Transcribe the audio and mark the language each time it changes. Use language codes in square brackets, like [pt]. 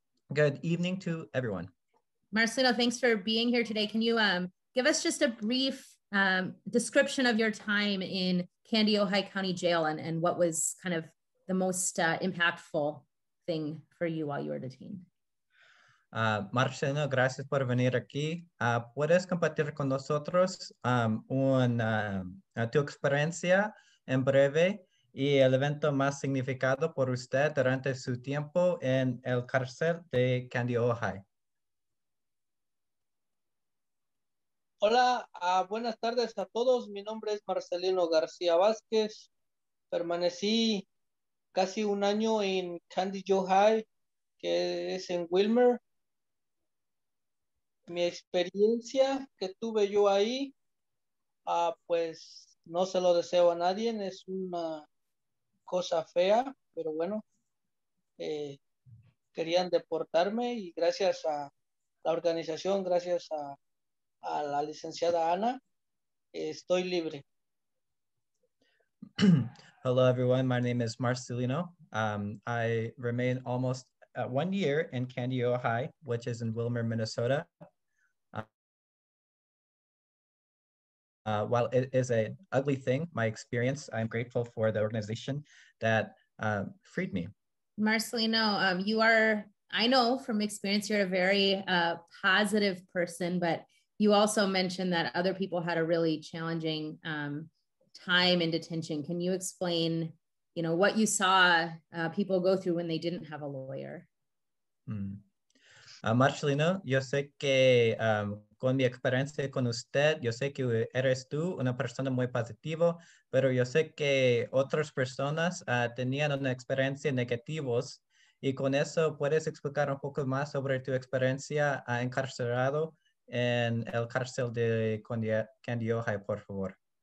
[en] Good evening to everyone. Marcelino, thanks for being here today. Can you give us just a brief description of your time in Kandiyohi County Jail and what was kind of the most impactful thing for you while you were detained? [es] Marcelino, gracias por venir aquí. ¿Puedes compartir con nosotros tu experiencia en breve y el evento más significado por usted durante su tiempo en el cárcel de Kandiyohi? Hola, buenas tardes a todos. Mi nombre es Marcelino García Vázquez. Permanecí casi un año en Kandiyohi, que es en Wilmer. Mi experiencia que tuve yo ahí, pues no se lo deseo a nadie, es una cosa fea, pero bueno, querían deportarme y gracias a la organización, gracias a la licenciada Ana, estoy libre. [en] Hello, everyone. My name is Marcelino. I remain almost 1 year in Kandiyohi, which is in Wilmer, Minnesota. While it is an ugly thing, my experience, I'm grateful for the organization that freed me. Marcelino, you are, I know from experience, you're a very positive person, but you also mentioned that other people had a really challenging time in detention. Can you explain, what you saw people go through when they didn't have a lawyer? [es] Marcelino, yo sé que con mi experiencia con usted, yo sé que eres tú una persona muy positiva, pero yo sé que otras personas tenían una experiencia negativos y con eso puedes explicar un poco más sobre tu experiencia encarcelado en el cárcel de Kandiyohi, por favor.